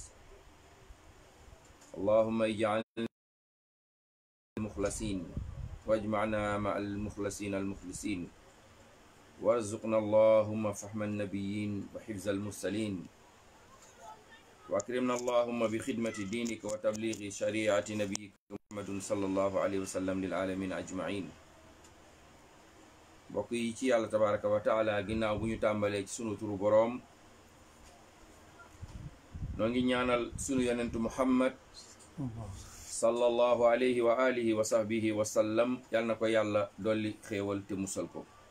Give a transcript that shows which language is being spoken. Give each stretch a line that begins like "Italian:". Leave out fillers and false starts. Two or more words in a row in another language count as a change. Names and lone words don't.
Arabic: اللهم اجعلنا المخلصين واجمعنا مع المخلصين المخلصين وارزقنا اللهم فهم النبيين وحفظ المرسلين وأكرمنا اللهم بخدمة دينك وتبليغ شريعة نبيك محمد صلى الله عليه وسلم للعالمين أجمعين
Wolof: mbokk yi ci yàlla
Arabic: تبارك وتعالى
Wolof: ginnaaw bu ñu tàmbalee ci sunu turu boroom noo ngi ñaanal sunu yonentu Muhammad
Arabic: صلى الله عليه وعلى آله وصحبه وسلم
Wolof: yal na ko yàlla dolli xéewal te musal ko